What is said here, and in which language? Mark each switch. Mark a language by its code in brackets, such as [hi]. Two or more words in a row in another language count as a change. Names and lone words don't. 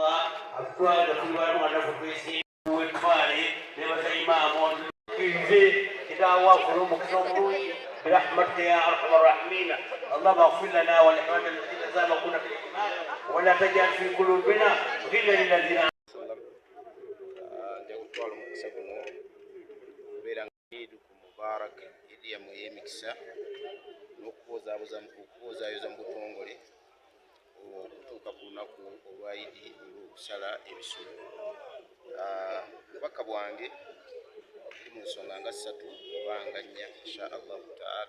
[ar] برحمتك يا ارحم الراحمين. اللهم اغفر لنا ولإخواننا الذين سبقونا بالإيمان ولا تجعل في قلوبنا غلا للذين [lg] mubarak idi yamu yemikisa n'okubozaayoza mu butongole okutuuka ku lunaku olwa Idi olw'okusala ebisolo. Obubaka bwange buli mu nsonga nga 3 oba nga 4 [ar] إن شاء الله تعالى.